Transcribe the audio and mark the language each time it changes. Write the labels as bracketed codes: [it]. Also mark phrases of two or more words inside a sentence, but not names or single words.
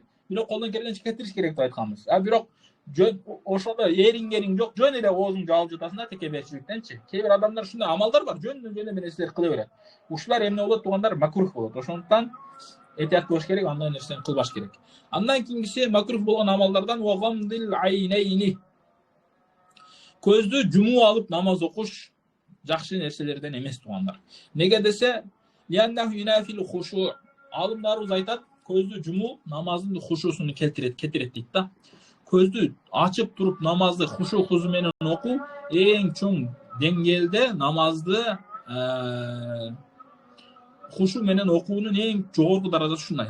[ky] Бирок колдон келгенче кетириш керек деп айтканбыз. Бирок жөн ошондо эрингениң жок, жөн эле оозуң жаап жатасың да текеберчиликтенчи. Кээ бир адамдар ушундай амалдар бар, жөндөн жөн эле нерселер кыла берет. Ушулар эмне болот туугандар? Макрух болот. Ошондуктан этият болуш керек, андай нерсени кылбаш керек. Андан кийинкиси макрух болгон амалдардан [ar] وغمض العينين. [ky] Көздү жумуп алып намаз окуш жакшы нерселерден эмес туугандар. Неге десе, [ar] لأنه ينافي الخشوع'. [ky] Алымдарыбыз айтат, көздү жумуу намаздын хушусун кетирет дейт да. Көздү ачып туруп намазды хушу хузу менен окуу эң чоң деңгээлде намазды хушу менен окуунун эң жогорку даражасы ушундай.